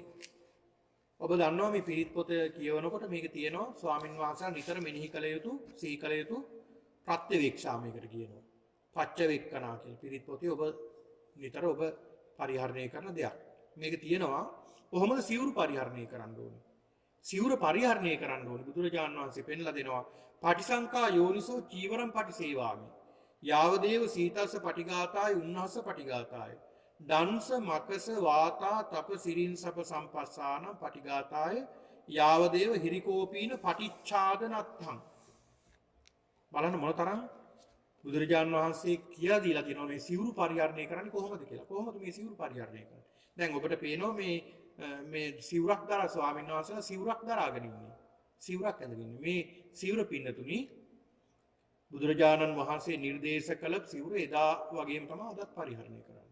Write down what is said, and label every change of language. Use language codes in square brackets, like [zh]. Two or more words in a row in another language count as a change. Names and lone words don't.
[si] ඔබ දන්නවා මේ පිරිත් පොත කියවනකොට මේක තියෙනවා ස්වාමින් වහන්සේලා නිතර මෙනෙහි කළ යුතු, සිහි කළ යුතු ප්‍රත්‍යවේක්ෂා මේකට කියනවා. පච්චවේක්කනා කියලා පිරිත් පොතේ ඔබ නිතර ඔබ පරිහරණය කරන දෙයක්. මේක තියෙනවා කොහොමද සිවුරු පරිහරණය කරන්න ඕනේ. සිවුර පරිහරණය කරන්න ඕනේ බුදුරජාණන් වහන්සේ පෙන්ලා දෙනවා. [pi] පටිසංකා යෝනිසෝ චීවරම් පටිසේවාමි. යාවදේව සීතස්ස පටිඝාතාය උන්නහස පටිඝාතාය. දංස මකස වාතා තප සිරින්සප සම්පස්සාන පටිඝාතාය යාවදේව හිරිකෝපීන පටිච්ඡාදනත්තං. [si] බලන්න මොනතරම් බුදුරජාණන් වහන්සේ කියලා දීලා තියෙනවා මේ සිවුරු පරිහරණය කරන්නේ කොහොමද කියලා. කොහොමද මේ සිවුරු පරිහරණය කරන්නේ? දැන් ඔබට පේනවා මේ සිවුරක් දරා ස්වාමීන් වහන්සේලා සිවුරක් දරාගෙන ඉන්නේ. සිවුරක් ඇඳගෙන ඉන්නේ. මේ සිවුර පින්නතුනි බුදුරජාණන් වහන්සේ නිර්දේශ කළ සිවුර එදා වගේම තමයි අදත් පරිහරණය කරන්නේ.